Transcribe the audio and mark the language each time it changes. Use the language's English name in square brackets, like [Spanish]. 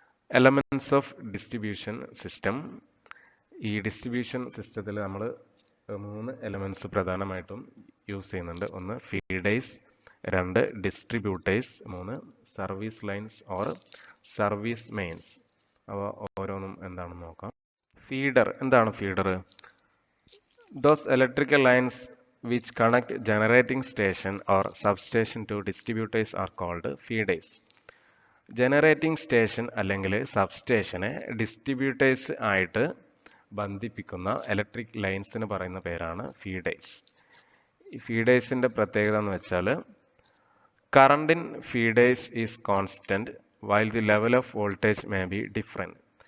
[English] Elements of distribution system. [Malayalam] ഈ distribution സിസ്റ്റത്തിൽ നമ്മൾ 3 എലമെൻറ്റ്സ് പ്രധാനമായിട്ടും യൂസ് ചെയ്യുന്നുണ്ട്. [English] 1 feeders, 2 distributors, 3 service lines or service mains. [Malayalam] അവ ഓരോന്നും എന്താണെന്ന് നോക്കാം. ഫീഡർ. എന്താണ് feeder? [English] Those electrical lines which connect generating station or substation to distributors are called feeders. [Malayalam] Generating station അല്ലെങ്കിൽ സബ്സ്റ്റേഷനെ ഡിസ്ട്രിബ്യൂട്ടേഴ്സ് ആയിട്ട് ബന്ധിപ്പിക്കുന്ന ഇലക്ട്രിക് ലൈൻസിന് പറയുന്ന പേരാണ് ഫീഡേഴ്സ്. ഈ ഫീഡേഴ്സിൻ്റെ പ്രത്യേകത എന്ന് വെച്ചാൽ [English] Current in feeders is constant while the level of voltage may be different.